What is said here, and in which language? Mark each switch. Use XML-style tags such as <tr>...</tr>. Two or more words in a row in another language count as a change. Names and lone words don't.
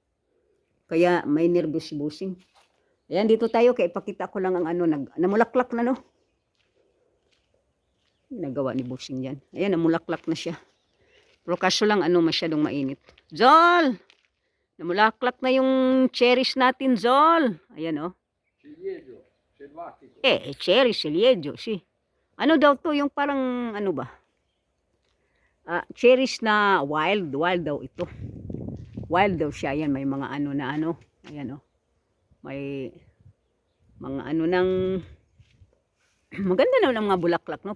<tl>Kaya may nervous si Bossing. Ayan, dito tayo, kaya ipakita ko lang ang ano, namulaklak na, no? Nagawa ni Bossing dyan. Ayan, namulaklak na siya. Pero kaso lang, masyadong mainit. Zol! Namulaklak na yung cherries natin, Zol. Ayan, oh.</tl> <it>Ciliegio, selvatico. Cherry, ciliegio, si.</it> <tl>Ano daw to, yung parang, ano ba? Cherries na wild daw ito. Wild daw siya. Ayan, may mga ano na ano. Ayan, oh. May mga ano ng maganda na ng mga bulaklak, no?</tl>